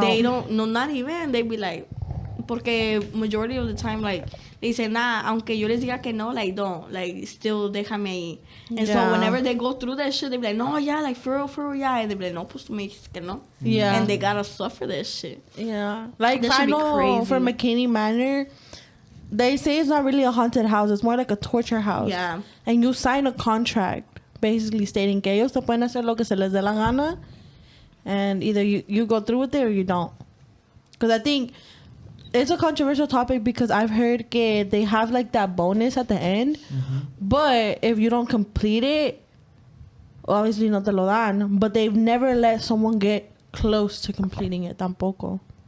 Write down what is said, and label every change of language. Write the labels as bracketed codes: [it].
[en] they don't, no, not even. They'd be like, [es] porque [en] majority of the time like they say nah, [es] aunque yo les diga que no, [en] like don't, like still [es] déjame ahí. [en] And so Yeah. whenever they go through that shit, they be like, no, yeah, like for real, yeah, and they be like, [es] no, pues tú me dijiste que no. [en] Yeah. And they gotta suffer that shit. Yeah. Like That should be Final crazy. for McKinney Manor, they say it's not really a haunted house. It's more like a torture house. Yeah. And you sign a contract basically stating [es] que ellos te pueden hacer lo que se les dé la gana. [en] And either you go through with it or you don't. Because I think it's a controversial topic because I've heard que they have like that bonus at the end. But if you don't complete it, obviously [es] no te lo dan. [en] But they've never let someone get close to completing it tampoco.